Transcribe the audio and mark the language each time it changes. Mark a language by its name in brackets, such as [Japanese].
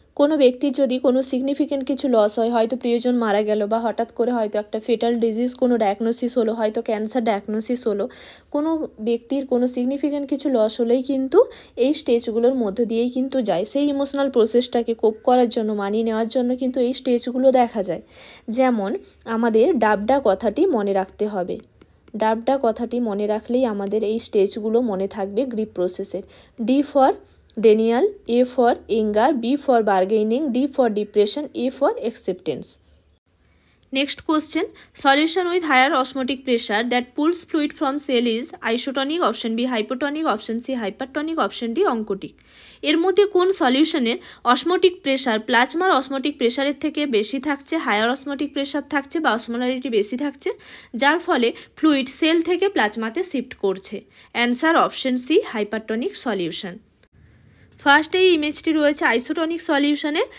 [Bangla] কোনো ব্যক্তির যদি কোনো সিগনিফিক্যান্ট কিছু লস হয়, হয়তো প্রিয়জন মারা গেল বা হঠাৎ করে হয়তো একটা ফেটাল ডিজিজ কোনো ডায়াগনোসিস হলো, হয়তো ক্যান্সার ডায়াগনোসিস হলো, কোনো ব্যক্তির কোনো সিগনিফিক্যান্ট কিছু লস হলেই কিন্তু এই স্টেজগুলোর মধ্য দিয়েই কিন্তু যায়। সেই ইমোশনাল প্রসেসটাকে কোপ করার জন্য, মানিয়ে নেওয়ার জন্য কিন্তু এই স্টেজগুলো দেখা যায়। যেমন আমাদের ডাবডা কথাটি মনে রাখতে হবে। ডাবডা কথাটি মনে রাখলেই আমাদের এই স্টেজগুলো মনে থাকবে গ্রিপ প্রসেসের। [English] D for denial, A for anger, B for bargaining, D for depression, A for acceptance. Next question, solution with higher osmotic pressure that pulls fluid from cell is isotonic, option B hypotonic, option C hypertonic, option D oncotic. [Bangla] এর মধ্যে কোন সলিউশনের osmotic pressure প্লাজমার osmotic প্রেশারের থেকে বেশি থাকছে, higher osmotic pressure থাকছে বা osmolarity বেশি থাকছে, যার ফলে ফ্লুইড সেল থেকে প্লাজমাতে শিফট করছে? Answer option C hypertonic solution. First এই ইমেজটি রয়েছে আইসোটনিক সলিউশনে।